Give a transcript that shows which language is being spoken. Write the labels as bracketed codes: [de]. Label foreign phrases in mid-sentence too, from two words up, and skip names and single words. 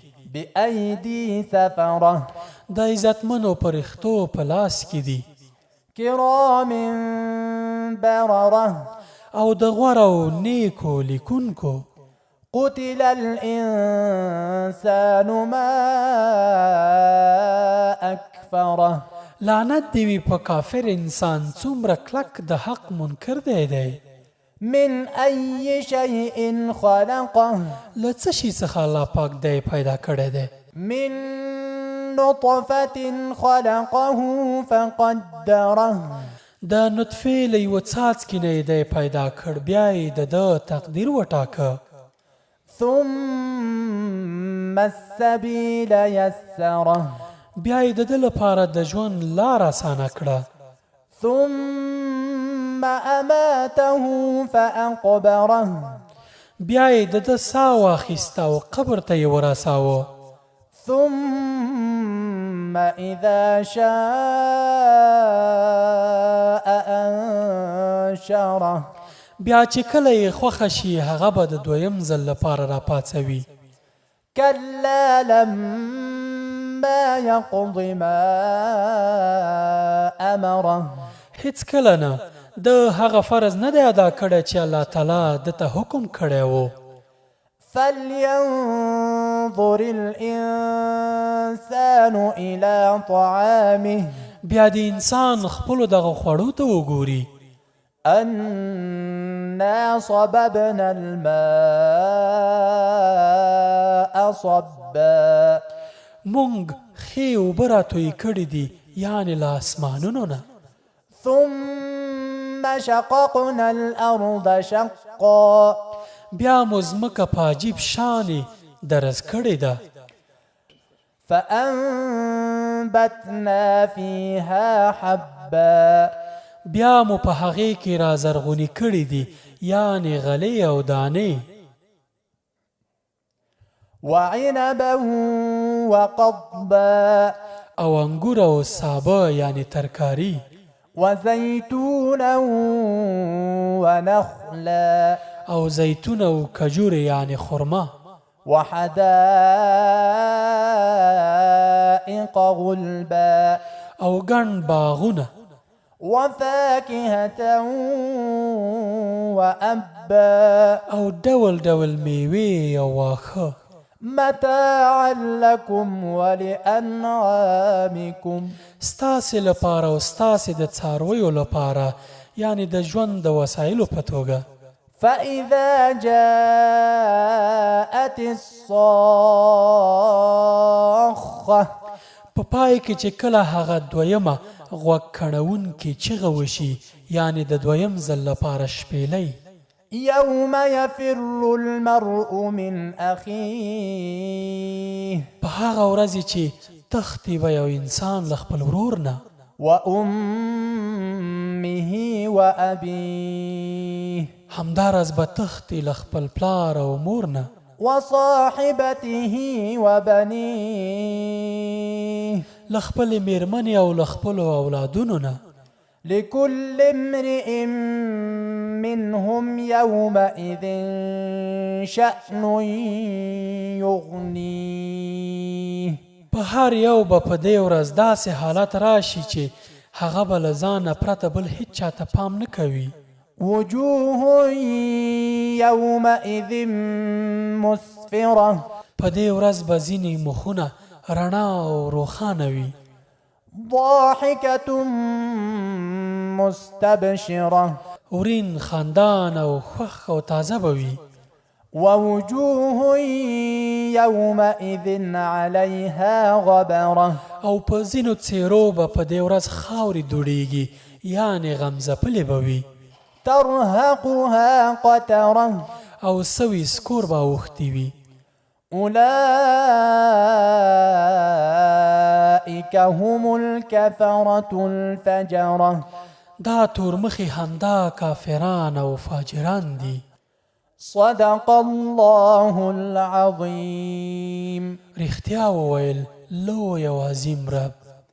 [ar] بأيدي سفرة. [ps] د عزتمنو پرښتو په لاس کې دي. [ar] كرام بررة. [ps] او د غوره او نیکو لیکونکو. [ar] قتل الإنسان ما أكفره. [ps] لعنت دی وي په کافر انسان څومره کلک د حق منکر دی. [ar] من أي شيء خلقه. [ps] له څه شي څخه الله پاک دی پیدا کړی دی. [ar] من نطفة خلقه فقدره. [ps] د نطفې له یوه څاڅکي نه دی پیدا کړ، بیا یې د ده تقدیر وټاکه. [ar] ثم السبيل يسره. [ps] بیا یې د ده لپاره د ژوند لار اسانه کړه. [ar] ثم أماته فأقبره. [ps] بیا یې د ده ساه واخیسته او قبر ته یې ورساوه. [ar] ثم إذا شاء أنشره. [ps] بیا چې کله یې خوښه شي هغه به د دویم ځل لپاره راپاڅوي. [ar] كلا لما يقض ما أمره. [ps] هیڅ کله نه، د هغه فرض نه دی ادا کړی چې الله تعالی د ته حکم کړی و. [ar] فلينظر الإنسان إلى طعامه. [ps] بیا د انسان خپلو دغه خوړو ته وګوري. [ar] أنا صببنا الماء صبا [ps] مونږ ښې اوبه راتوی کړي دي یعنې له اسمانونو نه [ar] ثم شققنا الأرض شقا [ps] بیا مو ځمکه په عجیب شانې درز کړې ده [ar] فأنبتنا فيها حبا [ps] بیا مو په هغې کې را زرغونې کړي دي یعنې غلې او دانې [ar] وعنبا وقضبا [ps] او انګور او سابه یعنې ترکاري [ar] وزيتونا ونخلا [ps] او زیتون او کجور یعنې خرما [ar] وحدائق غلبا [ps] او ګڼ باغونه [ar] وفاكهة وأبا [ps] او ډول ډول میوې او واښه [ar] متاعا لكم ولأنعامكم [ps] ستاسې لپاره او ستاسې د څارویو لپاره یعنې د ژوند د وسایلو په توګه [ar] فإذا جاءت الصاخة [ps] په پای کې چې کله هغه دویمه غوږ کڼونکې چغه وشي یعنې د دویم ځل لپاره شپېلۍ [ar] يوم يفر المرء من أخيه [ps] په هغه ورځې چې تښتي به یو انسان له خپل ورور نه [ar] وأمه وأبيه [ps] همداراز به تښتي له خپل پلار او مور نه [ar] وصاحبته وبنيه [ps] له خپلې میرمنې او له خپلو اولادونو نه [ar] لكل امرئ منهم يومئذ شأن يغنيه [ps] په هر یو به په دې ورځ داسې حالت راشي چې هغه به له ځانه پرته بل هیڅ چاته پام نه کوي [ar] وجوه يومئذ مسفرة [ps] په دې ورځ به ځینې مخونه رڼا او روښانه وي [ar] ضاحكة مستبشرة [ps] ورین خندان او خوښ او تازه به وي [ar] ووجوه يومئذ عليها غبرة [ps] او په ځینو څېرو به په دې ورځ خاورې دوړېږي یعنې غمځپلې به وي [ar] ترهقها قترة [ps] او سوي سکور به اوښتي وي [ar] أولئك هم الكفرة الفجرة [ps] دا تورمخي همدا کافران او فاجران دي [ar] صدق الله العظيم [ps] رښتیا وویل لوی او عظیم رب